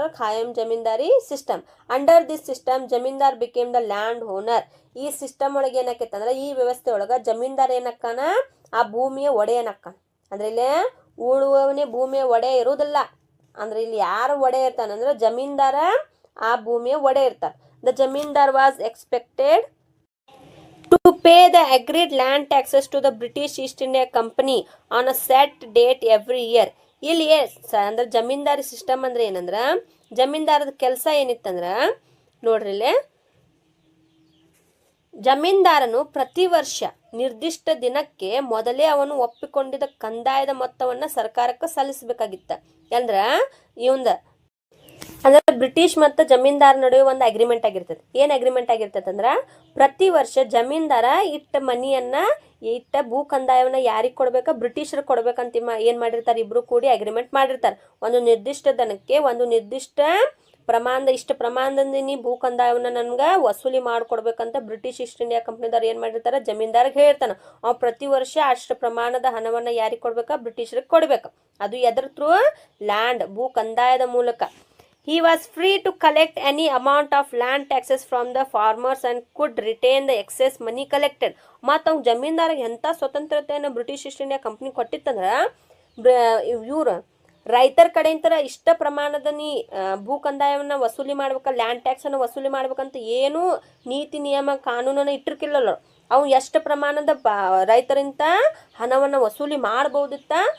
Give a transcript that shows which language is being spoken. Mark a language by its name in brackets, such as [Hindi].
[English] ಖಾಯಂ zamindari system. Under this system zamindar became the land owner. [Kannada] ಈ system ಒಳಗೆ ಏನಾಕೈತೆ ಅಂದ್ರೆ ಈ ವ್ಯವಸ್ಥೆ ಒಳಗ ಜಮೀನ್ದಾರ್ ಏನಕ್ಕಾನ? ಆ ಭೂಮಿಯ ಒಡೆಯನಕ್ಕ. ಅಂದ್ರೆ ಇಲ್ಲಿ ಉಳುವವನೇ ಭೂಮಿಯ ಒಡೆಯ ಇರುವುದಿಲ್ಲ. ಅಂದ್ರೆ ಇಲ್ಲಿ ಯಾರು ಒಡೆಯ ಇರ್ತಾನಂದ್ರೆ ಜಮೀನ್ದಾರ ಆ ಭೂಮಿಯ ಒಡೆಯ ಇರ್ತಾರ. [English] The zamindar was expected to pay the agreed land taxes to the British East India Company on a set date every year. [Kannada] ಇಲ್ಲಿ ಅಂದ್ರೆ ಜಮೀನ್ದಾರಿ ಸಿಸ್ಟಮ್ ಅಂದ್ರೆ ಏನಂದ್ರ ಜಮೀನ್ದಾರದ ಕೆಲಸ ಏನಿತ್ತಂದ್ರ ನೋಡ್ರಿ, ಇಲ್ಲಿ ಜಮೀನ್ದಾರನು ಪ್ರತಿ ವರ್ಷ ನಿರ್ದಿಷ್ಟ ದಿನಕ್ಕೆ ಮೊದಲೇ ಅವನು ಒಪ್ಪಿಕೊಂಡಿದ್ದ ಕಂದಾಯದ ಮೊತ್ತವನ್ನ ಸರ್ಕಾರಕ್ಕೆ ಸಲ್ಲಿಸಬೇಕಾಗಿತ್ತ. ಅಂದ್ರ ಇವಂದ ಅಂದ್ರೆ ಬ್ರಿಟಿಷ್ ಮತ್ತು ಜಮೀನ್ದಾರ್ ನಡುವೆ ಒಂದು ಅಗ್ರಿಮೆಂಟ್ ಆಗಿರ್ತದೆ. ಏನು ಅಗ್ರಿಮೆಂಟ್ ಆಗಿರ್ತದೆ ಅಂದ್ರೆ ಪ್ರತಿ ವರ್ಷ ಜಮೀನ್ದಾರ ಇಟ್ಟ ಭೂ ಕಂದಾಯವನ್ನ ಯಾರಿಗೆ ಕೊಡ್ಬೇಕಾ? ಬ್ರಿಟಿಷರಿಗೆ ಕೊಡ್ಬೇಕಂತ ಏನು ಮಾಡಿರ್ತಾರೆ? ಇಬ್ರು ಕೂಡಿ ಅಗ್ರಿಮೆಂಟ್ ಮಾಡಿರ್ತಾರೆ. ಒಂದು ನಿರ್ದಿಷ್ಟ ದನಕ್ಕೆ ಒಂದು ನಿರ್ದಿಷ್ಟ ಇಷ್ಟ ಪ್ರಮಾಣದಿಂದ ನೀ ಭೂ ಕಂದಾಯವನ್ನ ನನ್ಗೆ ವಸೂಲಿ ಮಾಡಿಕೊಡ್ಬೇಕಂತ ಬ್ರಿಟಿಷ್ ಈಸ್ಟ್ ಇಂಡಿಯಾ ಕಂಪ್ನಿದವ್ರು ಏನು ಮಾಡಿರ್ತಾರೆ? ಜಮೀನ್ದಾರಿಗೆ ಹೇಳ್ತಾನೆ. ಅವ್ ಪ್ರತಿ ವರ್ಷ ಅಷ್ಟು ಪ್ರಮಾಣದ ಹಣವನ್ನ ಯಾರಿಗೆ ಕೊಡ್ಬೇಕಾ? ಬ್ರಿಟಿಷರಿಗೆ ಕೊಡ್ಬೇಕು. ಅದು ಎದ್ರ ಥ್ರೂ? ಲ್ಯಾಂಡ್ ಭೂ ಕಂದಾಯದ ಮೂಲಕ. [English] He was free to collect any amount of land taxes from the farmers and could retain the excess money collected. [Kannada] ಮತ್ತು ಅವ್ನು ಜಮೀನ್ದಾರಿಗೆ ಎಂಥ ಸ್ವತಂತ್ರತೆಯನ್ನು ಬ್ರಿಟಿಷ್ ಈಸ್ಟ್ ಇಂಡಿಯಾ ಕಂಪ್ನಿ ಕೊಟ್ಟಿತ್ತಂದ್ರೆ ಇವರು ರೈತರ ಕಡೆಯಿಂದ ಇಷ್ಟ ಪ್ರಮಾಣದ ಭೂ ಕಂದಾಯವನ್ನು ವಸೂಲಿ ಮಾಡ್ಬೇಕ, ಲ್ಯಾಂಡ್ ಟ್ಯಾಕ್ಸನ್ನು ವಸೂಲಿ ಮಾಡ್ಬೇಕಂತ ಏನು ನೀತಿ ನಿಯಮ ಕಾನೂನನ್ನು ಇಟ್ಟಿರ್ಕಿಲ್ಲಲ್ಲ. ಅವು ಎಷ್ಟು ಪ್ರಮಾಣದ ರೈತರಿಂದ ಹಣವನ್ನು ವಸೂಲಿ ಮಾಡ್ಬೋದಿತ್ತ.